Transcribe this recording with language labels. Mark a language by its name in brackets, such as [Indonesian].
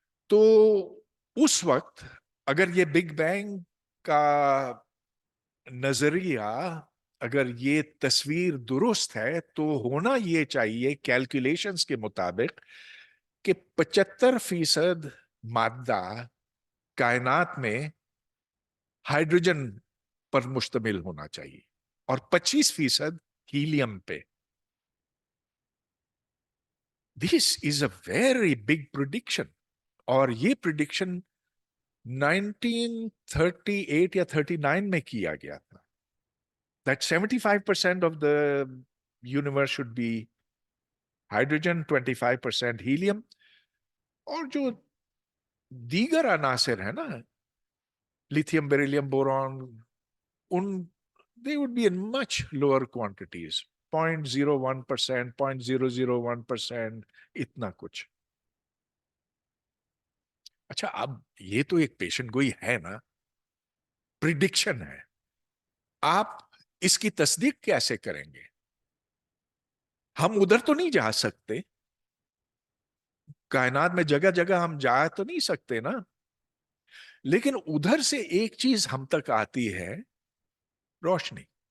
[Urdu] تو اس وقت اگر یہ بگ بینگ کا نظریہ, اگر یہ تصویر درست ہے, تو ہونا یہ چاہیے کیلکولیشنز کے مطابق کہ 75% مادہ کائنات میں ہائیڈروجن پر مشتمل ہونا چاہیے اور 25% ہیلیم پہ. [English] This is a very big prediction. [Urdu] اور یہ prediction 1938 یا 39 میں کیا گیا تھا, [English] that 75% of the universe should be hydrogen, 25% helium. [Urdu] اور جو دیگر عناصر ہیں نا, [English] lithium, beryllium, boron, they would be in much lower quantities, 0.01%, 0.001%, [Urdu] اتنا کچھ. اچھا, اب یہ تو ایک پیشن گوئی ہے نا, پریڈکشن ہے, آپ اس کی تصدیق کیسے کریں گے؟ ہم ادھر تو نہیں جا سکتے, کائنات میں جگہ جگہ ہم جا تو نہیں سکتے نا, لیکن ادھر سے ایک چیز ہم تک آتی ہے, روشنی.